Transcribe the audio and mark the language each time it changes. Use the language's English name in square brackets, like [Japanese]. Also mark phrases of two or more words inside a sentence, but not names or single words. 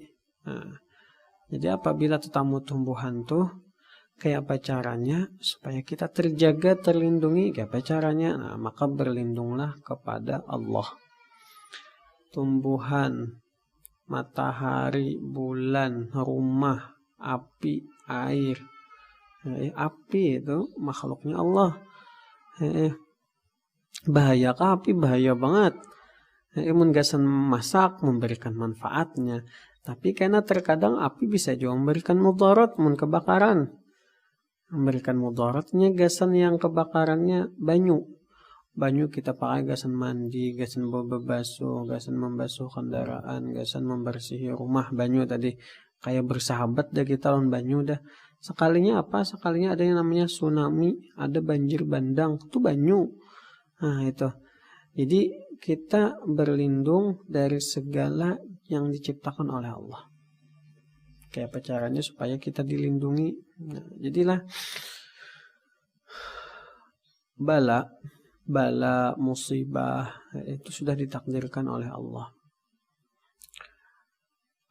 [Banjar] Nah, jadi apabila tetamu tumbuhan tuh kayak apa caranya supaya kita terjaga, terlindungi? Kayak apa caranya? [Indonesian] Nah, maka berlindunglah kepada Allah. Tumbuhan, matahari, bulan, rumah, api, air. Api itu makhluknya Allah. Bahaya kah api? Bahaya banget. [Banjar] Mun gasan masak memberikan manfaatnya. [Indonesian] Tapi karena terkadang api bisa juga memberikan mudarat, mun kebakaran. [Banjar] Memberikan mudaratnya gasan yang kebakarannya banyu. Banyu kita pakai gasan mandi, gasan basuh, gasan membasuh kendaraan, gasan membersihi rumah. Banyu tadi kayak bersahabat dah kita lawan banyu dah. [Indonesian] Sekalinya apa? Sekalinya ada yang namanya tsunami, ada banjir bandang, itu banyu. Nah, itu. Jadi kita berlindung dari segala yang diciptakan oleh Allah. [Banjar] Kayak apa caranya supaya kita dilindungi? [Indonesian] Nah, jadilah bala, musibah itu sudah ditakdirkan oleh Allah.